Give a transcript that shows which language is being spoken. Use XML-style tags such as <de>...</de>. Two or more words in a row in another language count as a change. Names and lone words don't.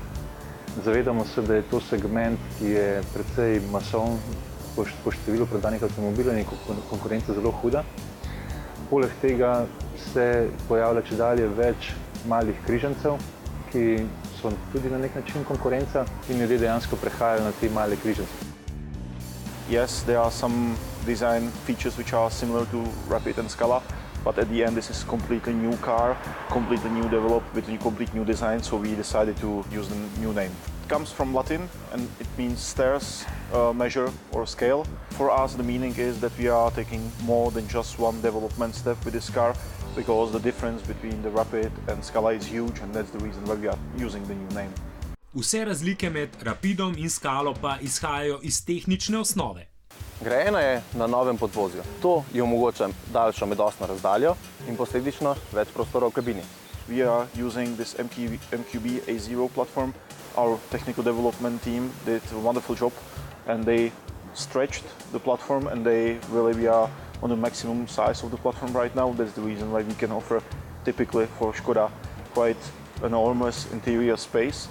<sl>Zavedamo se, da je to segment, ki je precej masoven po številu prodanih avtomobilov in konkurenca zelo huda. Poleg tega se pojavlja čedalje več malih križancev, ki so tudi na nek način konkurenca in ljudje dejansko prehajajo na te male križance.</sl> <en>Yes, there are some design features which are similar to Rapid and Scala, but at the end this is a completely new car, completely new developed with a complete new design, so we decided to use the new name. It comes from Latin and it means stairs, measure or scale. For us the meaning is that we are taking more than just one development step with this car, because the difference between the Rapid and Scala is huge and that's the reason why we are using the new name.</en> <sl>Vse razlike med Rapidom in Scalo pa izhajajo iz tehnične osnove. Grajena je na novem podvozju. To ji omogoča daljšo medosno razdaljo in posledično več prostora v kabini.</sl> <en>We are using this MQB A0 platform. Our technical development team did a wonderful job and they stretched the platform and we are on the maximum size of the platform right now. That's the reason why we can offer typically for Škoda quite an enormous interior space.</en>